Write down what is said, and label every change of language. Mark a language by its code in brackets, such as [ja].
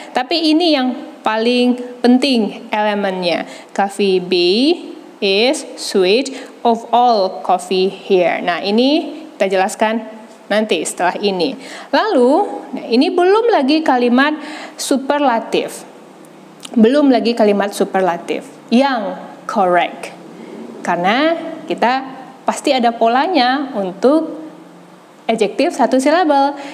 [id] Tapi ini yang paling penting elemennya. [en] Coffee B is sweet of all coffee here. [id] Nah, ini kita jelaskan nanti setelah ini. Lalu, ini belum lagi kalimat superlatif. Belum lagi kalimat superlatif yang correct. Karena kita pasti ada polanya untuk adjektif satu silabel.